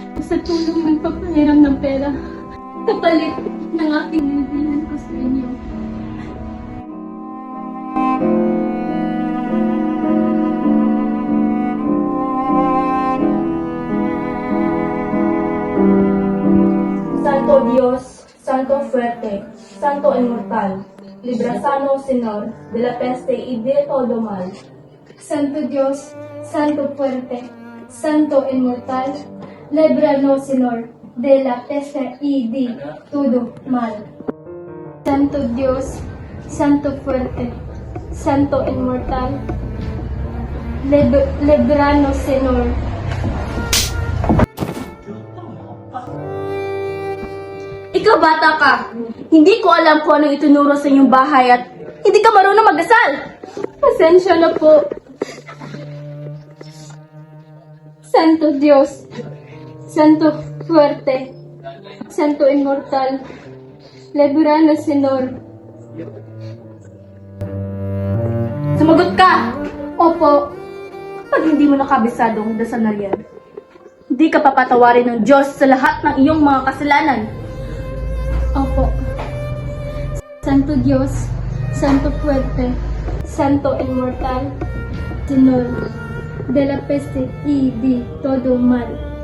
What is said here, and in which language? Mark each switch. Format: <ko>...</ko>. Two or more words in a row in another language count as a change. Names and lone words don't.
<tl>sa tulong ng pagpahiram ng pera. Kapalit ng aking nilihan ko sa inyo.</tl> <es>Santo Dios, Santo Fuerte, Santo Inmortal, Librasano Señor de la peste y de todo mal. Santo Dios, Santo Fuerte, Santo Inmortal, líbranos, Señor, de la peste y de todo mal. Santo Dios, Santo Fuerte, Santo Inmortal, líbranos, Señor.</es> <tl>Ikaw bata ka, hindi ko alam kung anong itunuro sa inyong bahay at hindi ka marunong magdasal. Pasensya na po.</tl> <es>Santo Dios, Santo Fuerte, Santo Inmortal, líbranos, Señor.</es> <tl>Sumagot ka! Opo, Pag hindi mo nakabisadong dasal na yan, hindi ka papatawarin ng Diyos sa lahat ng iyong mga kasalanan. opo.</tl> <es>Santo Dios, Santo Fuerte, Santo Inmortal, Señor, de la peste y de todo mal.</es>